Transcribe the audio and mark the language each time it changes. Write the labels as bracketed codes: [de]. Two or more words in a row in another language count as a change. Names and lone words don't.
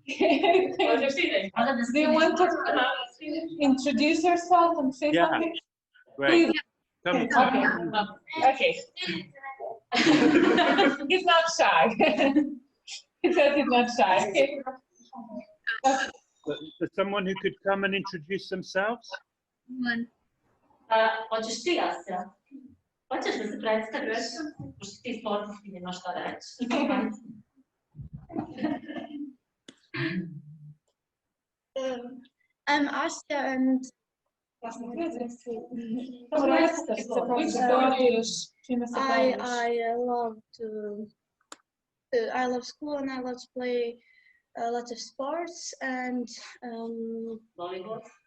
[en] Do you want to introduce yourself and say something? Great. Please. Come. Okay. He's not shy. He says he's not shy. There's someone who could come and introduce themselves? [sr] Hoćeš ti, Asja? Hoćeš da se predstaviš? Pošto ti sportski nemaš šta reći. [en] I'm Asya and I love school and I love to play a lot of sports and volleyball.